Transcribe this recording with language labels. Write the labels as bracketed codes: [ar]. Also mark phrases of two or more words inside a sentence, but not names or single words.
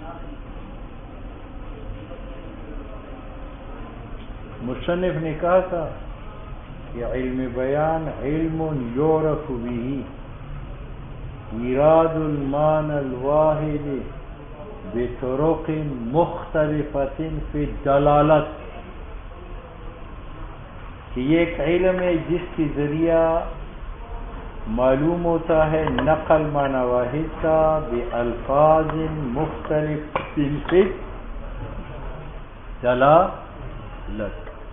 [ur] مصنف نے کہا تھا کہ علم بیان [ar] علم یعرف به ایراد المعنى الواحد بطرق مختلفة فی الدلالت، [ur] کہ یہ ایک علم ہے جس کے ذریعہ معلوم ہوتا ہے نقل معنی واحد کا [ar] بألفاظ مختلف فی دلالت۔